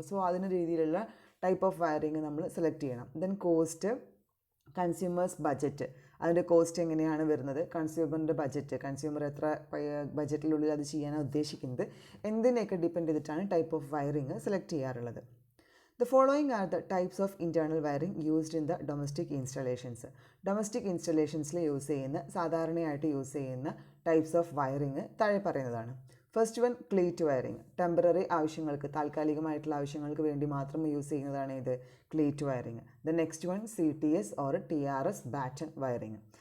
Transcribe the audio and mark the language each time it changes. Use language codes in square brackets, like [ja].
[ml] So അതിന് രീതിയിലുള്ള type of wiring നമ്മൾ സെലക്ട് ചെയ്യണം. ദെൻ കോസ്റ്റ്, കൺസ്യൂമേഴ്സ് ബഡ്ജറ്റ്, അതിൻ്റെ കോസ്റ്റ് എങ്ങനെയാണ് വരുന്നത്, കൺസ്യൂമറിൻ്റെ ബഡ്ജറ്റ്, കൺസ്യൂമർ എത്ര ബഡ്ജറ്റിനുള്ളിൽ അത് ചെയ്യാനാണ് ഉദ്ദേശിക്കുന്നത്, എന്തിനെയൊക്കെ ഡിപ്പെൻഡ് ചെയ്തിട്ടാണ് ടൈപ്പ് ഓഫ് വയറിങ് സെലക്ട് ചെയ്യാറുള്ളത്. [en] The following are the types of internal wiring used in the domestic installations. [ml] Domestic ഇൻസ്റ്റലേഷൻസിൽ സാധാരണയായിട്ട് യൂസ് ചെയ്യുന്ന ടൈപ്സ് ഓഫ് വയറിങ് താഴെ പറയുന്നതാണ്. First one, cleat wiring. Temporary ആവശ്യങ്ങൾക്ക്, താൽക്കാലികമായിട്ടുള്ള ആവശ്യങ്ങൾക്ക് വേണ്ടി മാത്രം യൂസ് ചെയ്യുന്നതാണ് ഇത് cleat wiring. [en] The next one, CTS or TRS batten wiring.